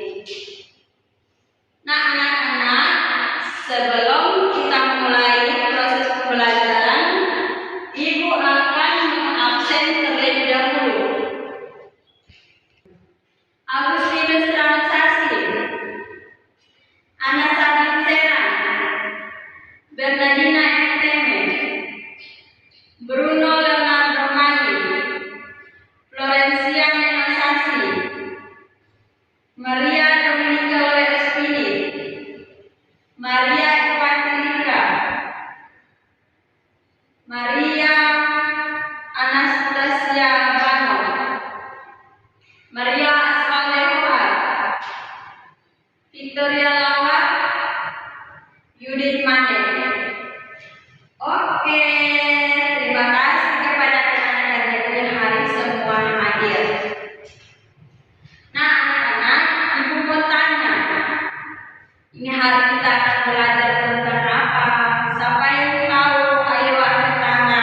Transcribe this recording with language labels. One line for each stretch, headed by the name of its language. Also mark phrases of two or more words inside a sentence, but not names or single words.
Indonesian: Nah, anak-anak, sebelum kita mulai proses pembelajaran, Ibu akan mengabsen terlebih dahulu. Agustinus Transaksi, Ana Sabin Serang, Bernardina Teme, Bruno Leonardo Magi, Florencia Menosasi, Maria Dominica Loe Espini, Maria Evangelika, Maria Anastasia Bano, Maria Asfaldewa, Victoria Lawat, Yudit Mane. Oke, terima kasih kepada anak-anak yang hari semua hadir. Nah, anak-anak, Ibu mau tanya, ini hari kita akan belajar tentang apa? Siapa yang tahu? Ayo angkat tangan.